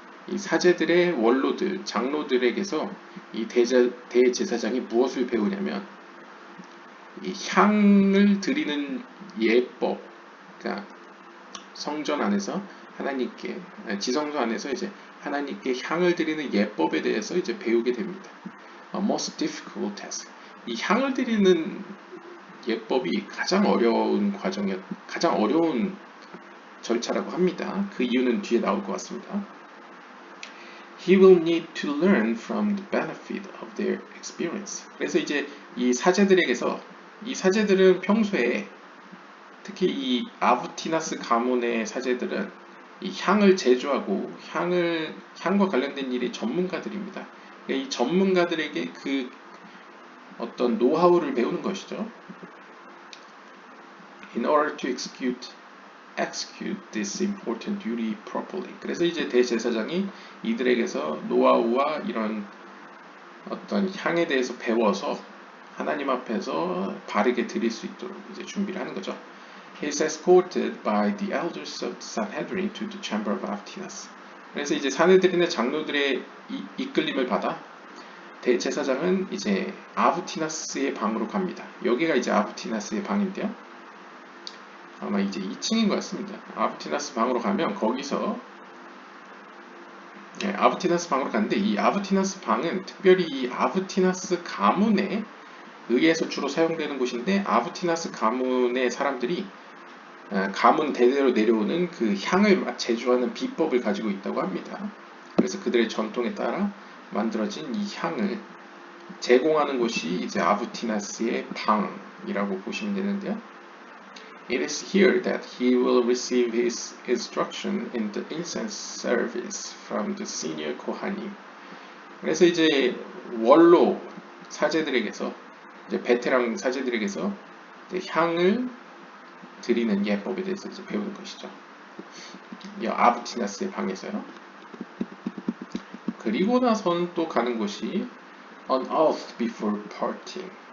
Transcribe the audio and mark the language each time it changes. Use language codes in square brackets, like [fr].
[ko] 이 사제들의 원로들, 장로들에게서 이 대제사장이 무엇을 배우냐면 이 향을 드리는 예법, 그러니까 성전 안에서 하나님께, 지성소 안에서 이제 하나님께 향을 드리는 예법에 대해서 이제 배우게 됩니다. [en] Most difficult task. [ko] 이 향을 드리는 예법이 가장 어려운 가장 어려운 절차라고 합니다. 그 이유는 뒤에 나올 것 같습니다. [en] He will need to learn from the benefit of their experience. [ko] 그래서 이제 이 사제들에게서, 이 사제들은 평소에 특히 이 아부티나스 가문의 사제들은 이 향을 제조하고 향과 관련된 일이 전문가들입니다. 이 전문가들에게 그 어떤 노하우를 배우는 것이죠. [en] In order to execute this important duty properly. [ko] 그래서 이제 대제사장이 이들에게서 노하우와 이런 어떤 향에 대해서 배워서 하나님 앞에서 바르게 드릴 수 있도록 이제 준비를 하는 거죠. [en] He is escorted by the elders of the Sanhedrin to the chamber of Avitinus. [ko] 그래서 이제 사내들인의 장로들의 이끌림을 받아 대제사장은 이제 아브티나스의 방으로 갑니다. 여기가 이제 아브티나스의 방인데요. 아마 이제 2층인 것 같습니다. 아브티나스 방으로 가면 거기서 아브티나스 방으로 갔는데 이 아브티나스 방은 특별히 이 아브티나스 가문에 의해서 주로 사용되는 곳인데 아브티나스 가문의 사람들이 가문 대대로 내려오는 그 향을 제조하는 비법을 가지고 있다고 합니다. 그래서 그들의 전통에 따라 만들어진 이 향을 제공하는 곳이 이제 아브티나스의 방이라고 보시면 되는데요. [en] It is here that he will receive his instruction in the incense service from the senior Kohanim. [ko] 그래서 이제 원로 사제들에게서 이제 베테랑 사제들에게서 이제 향을 드리는 예법에 대해서 이제 배우는 것이죠. 이 아브티나스의 방에서요. 그리고 나선 또 가는 곳이 [en] on oath before parting.